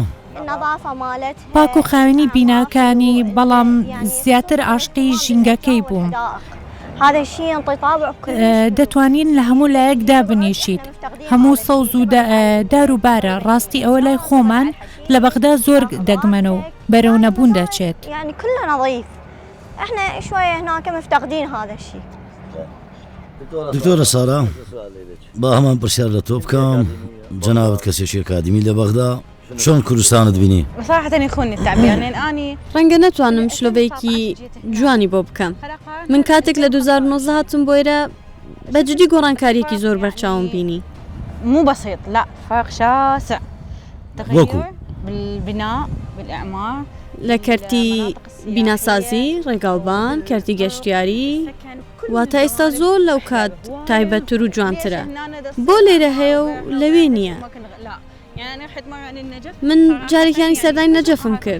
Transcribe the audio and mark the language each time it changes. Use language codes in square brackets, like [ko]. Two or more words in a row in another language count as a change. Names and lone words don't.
[ckb] پاک و خاوێنی بیناکانی بەڵام زیاتر عاشقی ژینگەکەی بووم. دەتوانین لە هەموو لایەکدا بنیشیت هەموو سەوز و دار و بارە. ڕاستی ئەوە لای خۆمان لە بەغدا زۆر دەگمەنە و بەرەو نەبوون دەچێت. [ar] يعني كلنا نظيف. احنا شوية هناك مفتقدين هذا الشيء. [ckb] دکتۆرە سارا با هەمان پرسیار لە تۆ بکەم جەنابەت کەسێکی ئەکادمی لە بەغدا چۆن کوردستانت بینی؟ [ar] بصراحة يخونني التعبير يعني أني [ckb] ڕەنگە نەتوانم شلۆڤەیەکی جوانی بۆ بکەم. من کاتێک لە 2009 هاتم بۆ ئێرە بەجددی گۆڕانکاریەکی زۆر بەرچاوم بینی. [ar] مو بسيط لا فرق شاسع. [ckb] وەکو [ar] بالبناء بالإعمار [ckb] لە کەرتی بیناسازی ڕێگاوبان کەرتی گەشتیاری واتە ئێستا زۆر لەو کات تایبەتتر و جوانترە. بۆ لێرە هەیە و لەوێ نییە. من جارێکیانی سەردانی نەجەفم کرد.